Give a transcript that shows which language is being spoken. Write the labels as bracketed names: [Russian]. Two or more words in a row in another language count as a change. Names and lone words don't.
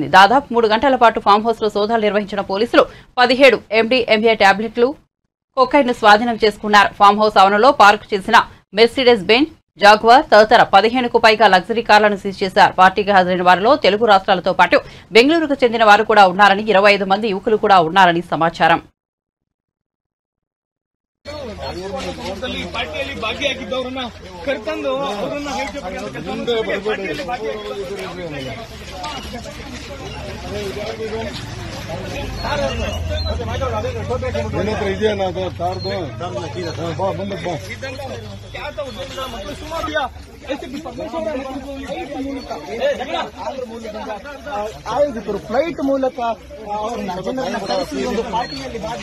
[Telugu] దాదాపు 3 గంటల పాటు [English] farm house [Telugu] లో సోదాలు నిర్వహించిన పోలీసులు 17 MDMA టాబ్లెట్లు కొకైన్ ను స్వాధీనం చేసుకున్నారు. [English] farm house [Telugu] ఆవరణలో పార్క్ చేసిన మెర్సిడెస్ బెంజ్, జాగ్వార్ తదితర 15కు పైగా లగ్జరీ కార్లను సీజ్ చేశారు. పార్టీకి హాజరైన వారిలో తెలుగు రాష్ట్రాలతో పాటు బెంగళూరుకు చెందిన వారు కూడా ఉన్నారని, 25 మంది యువకులు కూడా ఉన్నారని సమాచారం. [Kannada] ಪಾರ್ಟಿಯಲ್ಲಿ ಭಾಗಿಯಾಗಿದ್ದವರನ್ನ ಕರೆತಂದು ಅವರನ್ನ ಇದೆಯಾ ಕಾರ್ದು ಬಂದಪ್ಪ ಮತ್ತು ಸುಮಾರು ಆಯೋಜಕರು ಫ್ಲೈಟ್ ಮೂಲಕ ಜನರನ್ನ ಕರೆಸಿ ಒಂದು ಪಾರ್ಟಿಯಲ್ಲಿ